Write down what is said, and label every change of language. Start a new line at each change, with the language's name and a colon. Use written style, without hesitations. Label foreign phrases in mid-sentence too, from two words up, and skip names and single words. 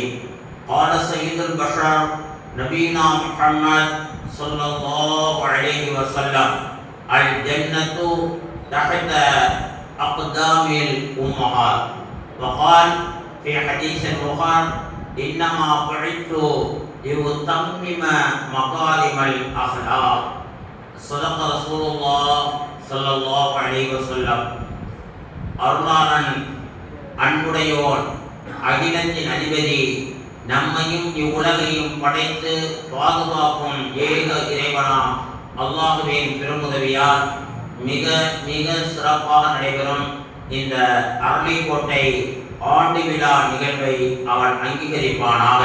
Arabic: قال سيد البشر نبينا محمد صلى الله عليه وسلم الجنة تحت أقدام الأمهات. وقال في حديث آخر إنما بعثت لأتمم مكارم الأخلاق. صدق رسول الله صلى الله عليه وسلم.
Tamil: அருளாளன் அன்புடையோன் அகிலத்தின் அதிபதி நம்மையும் இவ்வுலகையும் படைத்து பாதுகாக்கும் ஏக இறைவனாம் அல்லாஹுவின் பெருமுதவியால் மிக மிக சிறப்பாக நடைபெறும் இந்த அரளிக்கோட்டை ஆண்டு விழா நிகழ்வை அவன் அங்கீகரிப்பானாக.